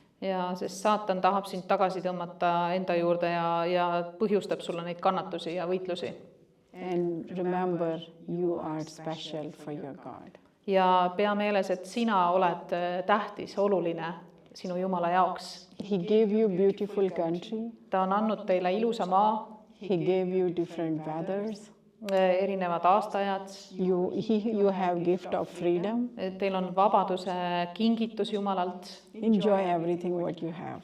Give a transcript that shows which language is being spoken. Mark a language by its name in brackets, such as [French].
[Estonian] ja sest saatan tahab sind tagasi tõmmata enda juurde ja põhjustab sulle neid kannatusi ja võitlusi. [English] And remember, you are special for your God. [Estonian] ja pea meeles, et sina oled tähtis, oluline sinu Jumala jaoks. [English] He gave you beautiful country. [Estonian] ta on andnud teile ilusa maa, [English] He gave you different weathers. [Estonian] erinevad aastaajad, [English] You have gift of freedom. [Estonian] teil on vabaduse kingitus Jumalalt, [English] Enjoy everything what you have.